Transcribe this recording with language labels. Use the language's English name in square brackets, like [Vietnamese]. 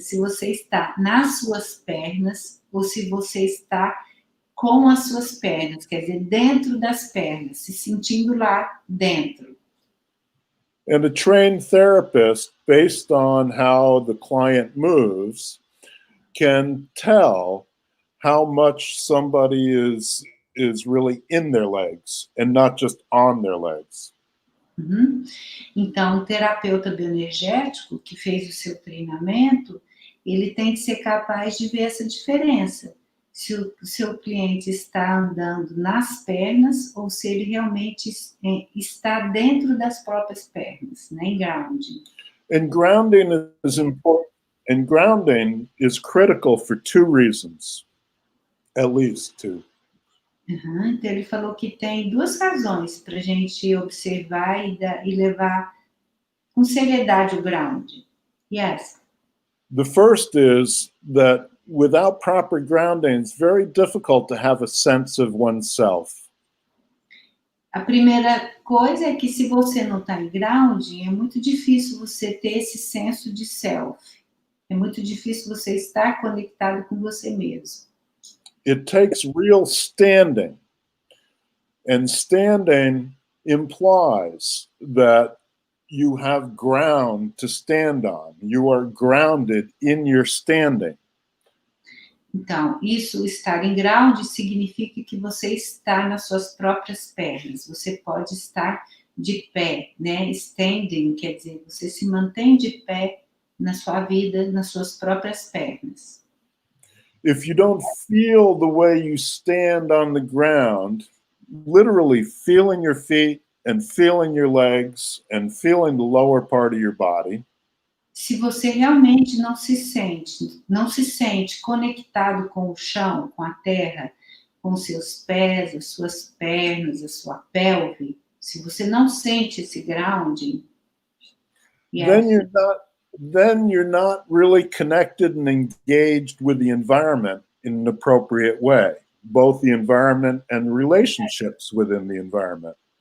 [Portuguese] Se você está nas suas pernas ou se você está com as suas pernas, quer dizer, dentro das pernas, se sentindo lá dentro. [English] And a trained therapist, based on how the client moves, can tell how much somebody is really in their legs and not just on their legs. Uhum. [Portuguese] Então, o terapeuta bioenergético que fez o seu treinamento, ele tem que ser capaz de ver essa diferença. Se o seu cliente está andando nas pernas ou se ele realmente está dentro das próprias pernas, né, em grounding. [English] And grounding is important. And grounding is critical for two reasons, at least two. Uhum. [Portuguese] Então, ele falou que tem duas razões para a gente observar e levar com seriedade o grounding. [English] Yes. The first is that without proper grounding, it's very difficult to have a sense of oneself. [Portuguese] A primeira coisa é que se você não está em grounding, é muito difícil você ter esse senso de self. É muito difícil você estar conectado com você mesmo. [English] It takes real standing. And standing implies that you have ground to stand on. You are grounded in your standing. [Portuguese] Então, isso, estar em ground, significa que você está nas suas próprias pernas. Você pode estar de pé, né? Standing, quer dizer, você se mantém de pé na sua vida, nas suas próprias pernas. [English] If you don't feel the way you stand on the ground, literally feeling your feet and feeling your legs and feeling the lower part of your body, [Portuguese] Se você realmente não se sente conectado com o chão, com a terra, com os seus pés, as suas pernas, a sua pelve, se você não sente esse grounding, [English] then you're not really connected and engaged with the environment in an appropriate way, both the environment and relationships within the environment.